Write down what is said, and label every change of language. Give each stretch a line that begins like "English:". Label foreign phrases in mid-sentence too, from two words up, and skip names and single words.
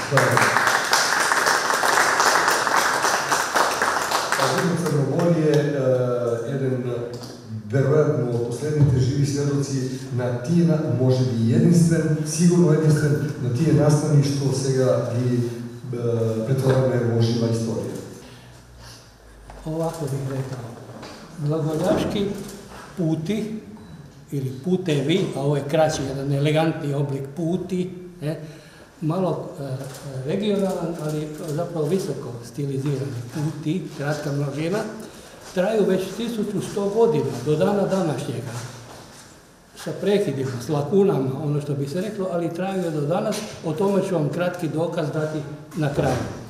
Macedonian: Албино Црнобори е еден, веројатно, од последните живи сведоци на тие, може би единствен, сигурно единствен, на тие настани што сега ги претвораме во жива историја.
Croatian: Ovako bih rekao, glagoljaški puti ili putevi, a ovo je kraći, jedan elegantni oblik puti, malo regionalan, ali zapravo visoko stilizirani puti, kratka množina, traju već 1100 godina, do dana današnjega, sa prekidima, s lakunama, ono što bi se reklo, ali traju do danas, o tome ću vam kratki dokaz dati na kraju.